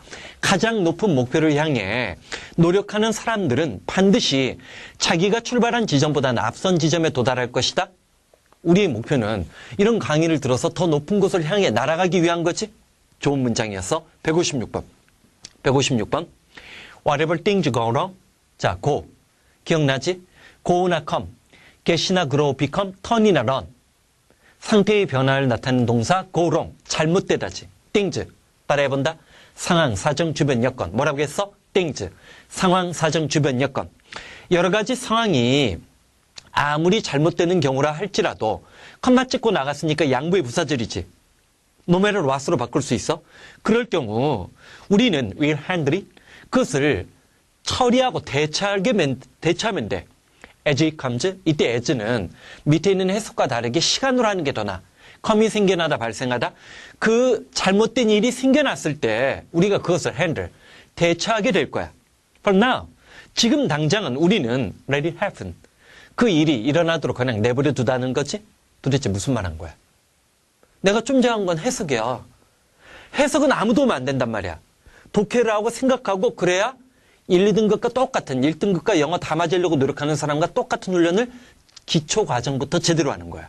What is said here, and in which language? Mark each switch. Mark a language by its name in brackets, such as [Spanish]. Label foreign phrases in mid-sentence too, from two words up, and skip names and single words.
[Korean] 가장 높은 목표를 향해 노력하는 사람들은 반드시 자기가 출발한 지점보다는 앞선 지점에 도달할 것이다. 우리의 목표는 이런 강의를 들어서 더 높은 곳을 향해 날아가기 위한 거지. 좋은 문장이었어. 156번. 156번. [English] Whatever things go wrong. [Korean] 자, go. 기억나지? go나 come. [English] get이나 grow, become, [Korean] turn이나 run. 상태의 변화를 나타내는 동사 [English] go wrong. [Korean] 잘못되다지. things. 따라해본다. 상황, 사정, 주변 여건. 뭐라고 했어? things. 상황, 사정, 주변 여건. 여러 가지 상황이 아무리 잘못되는 경우라 할지라도 컴마 찍고 나갔으니까 양보의 부사절이지. [English] no matter what [Korean] 으로 바꿀 수 있어? 그럴 경우 우리는 [English] will handle it. [Korean] 그것을 처리하고 대처하면 돼. [English] as it comes. [Korean] 이때 as는 밑에 있는 해석과 다르게 시간으로 하는 게 더 나아. come이 생겨나다 발생하다. 그 잘못된 일이 생겨났을 때 우리가 그것을 handle, 대처하게 될 거야. [English] For now. [Korean] 지금 당장은 우리는 [English] let it happen. [Korean] 그 일이 일어나도록 그냥 내버려 두다는 거지? 도대체 무슨 말 한 거야? 내가 좀 전에 한 건 해석이야. 해석은 아무 도움 안 된단 말이야. 독해를 하고 생각하고 그래야 1, 2등급과 똑같은 1등급과 영어 다 맞으려고 노력하는 사람과 똑같은 훈련을 기초 과정부터 제대로 하는 거야.